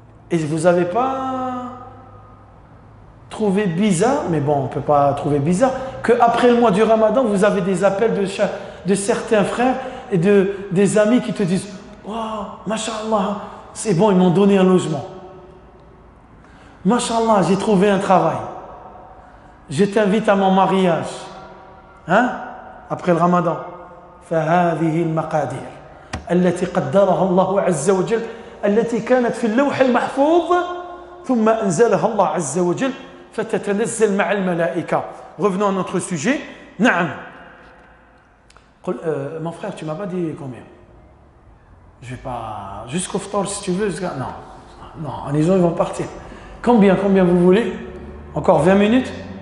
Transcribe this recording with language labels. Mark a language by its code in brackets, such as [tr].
[fr] Et vous n'avez pas trouvé bizarre, mais bon, on ne peut pas trouver bizarre, qu'après le mois du Ramadan, vous avez des appels de certains frères et des amis qui te disent « Oh, mashallah, c'est bon, ils m'ont donné un logement. Mashallah, j'ai trouvé un travail. Je t'invite à mon mariage. » Hein? Après le Ramadan. [ar] فهذه المقادير التي قدرها الله عز وجل التي كانت في اللوح المحفوظ ثم أنزلها الله عز وجل فتتنزل مع الملائكة. [fr] Revenons à notre sujet. [ar] نعم. [fr] Mon frère, tu m'as pas dit combien? Je vais pas jusqu'au ftar si tu veux. Non, les gens ils vont partir. Combien vous voulez? Encore 20 minutes?